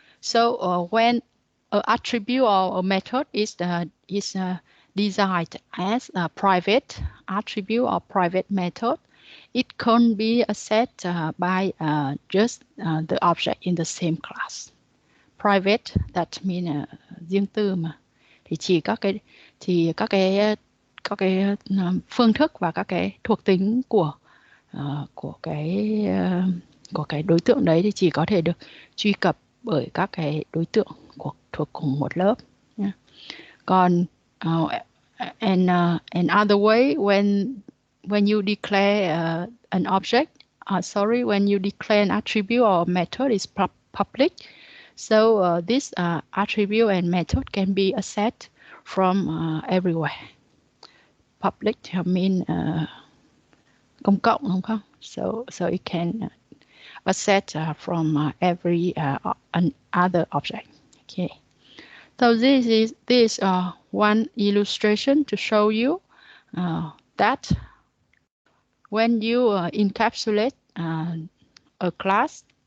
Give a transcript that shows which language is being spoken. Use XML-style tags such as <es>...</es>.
<en>So when an attribute or a method is designed as a private attribute or private method, it can be accessed by just the object in the same class. Private, that means</en> <vi>riêng tư mà, thì chỉ các cái phương thức và các cái thuộc tính của cái đối tượng đấy thì chỉ có thể được truy cập bởi các cái đối tượng thuộc cùng một lớp.</vi> <en>Yeah. Còn another way, when you declare an object, when you declare an attribute or method is public, so this attribute and method can be accessed from everywhere. Public mean</en> <vi>công cộng, đúng không?</vi> <en>So it can access from every other object. Okay. So this is one illustration to show you that when you encapsulate a class,</en>